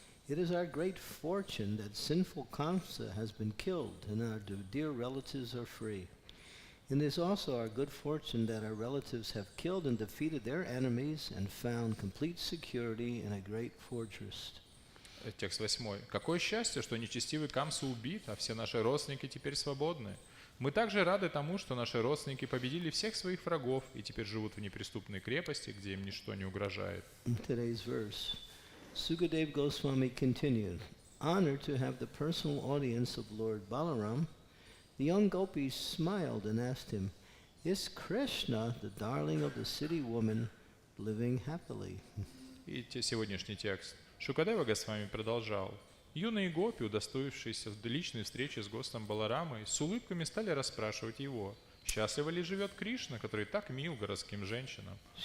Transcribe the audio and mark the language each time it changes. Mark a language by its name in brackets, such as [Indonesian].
[English] It is our great fortune that sinful Kamsa has been killed and our dear relatives are free. It is also our good fortune that our relatives have killed and defeated their enemies and found complete security in a great fortress. [Russian] Текст 8. «Какое счастье, что нечестивый Камса убит, а все наши родственники теперь свободны. Мы также рады тому, что наши родственники победили всех своих врагов и теперь живут в неприступной крепости, где им ничто не угрожает». [English] Today's verse. Sukadeva Goswami continued, honored to have the personal audience of Lord Balaram, the young gopis smiled and asked him, "Is Krishna, the darling of the city woman, living happily?" [Russian] И сегодняшний текст. Шукадева Госвами продолжал. Юные гопи, удостоившиеся личной встречи с Гостом Баларамой, с улыбками стали расспрашивать его, счастливо ли живет Кришна, который так мил городским женщинам.